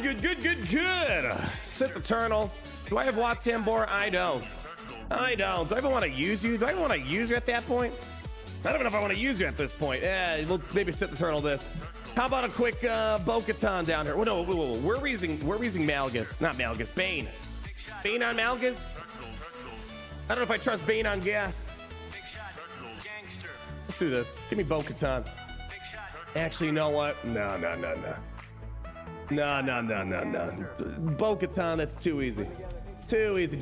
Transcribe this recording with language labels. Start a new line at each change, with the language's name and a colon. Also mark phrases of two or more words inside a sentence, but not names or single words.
English: Good, good, good, good. Sith Eternal. Do I have Watambor? I don't. I don't. Do I even want to use you? Do I even want to use you at that point? I don't even know if I want to use you at this point. Yeah, we'll maybe Sith Eternal this. How about a quick Bo-Katan down here? Well, no, whoa. We're using Malgus. Not Malgus. Bane. Bane on Malgus? I don't know if I trust Bane on Gas. Let's do this. Give me Bo-Katan. Actually, you know what? No. Bo-Katan, that's too easy. Too easy.